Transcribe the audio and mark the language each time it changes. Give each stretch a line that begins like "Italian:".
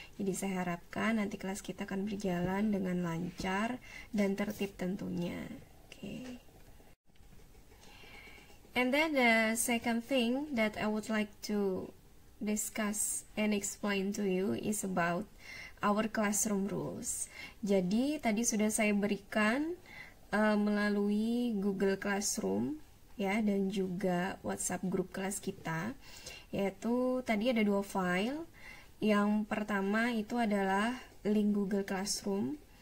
Indonesian: Jadi saya harapkan nanti kelas kita akan berjalan dengan lancar dan tertib tentunya.
English: Okay. And then the second thing that I would like to discuss and explain to you is about our classroom rules.
Indonesian: Jadi tadi sudah saya berikan melalui Google Classroom ya, dan juga WhatsApp grup kelas kita, yaitu tadi ada 2 file. Yang pertama itu adalah link Google Classroom.